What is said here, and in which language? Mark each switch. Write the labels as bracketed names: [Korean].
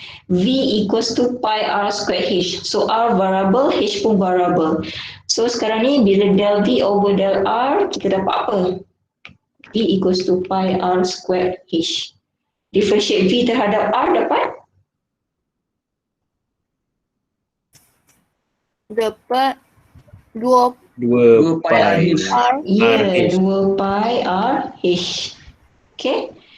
[English] V equals to pi R squared H. [Malay] So R variable, H pun variable. So sekarang ni bila del V over del R, kita dapat apa? [English] V equals to pi R squared H. [Malay] Differentiate V terhadap R dapat? Dapat 2 2 pi R. R. Ya, 2 pi R H. Okay.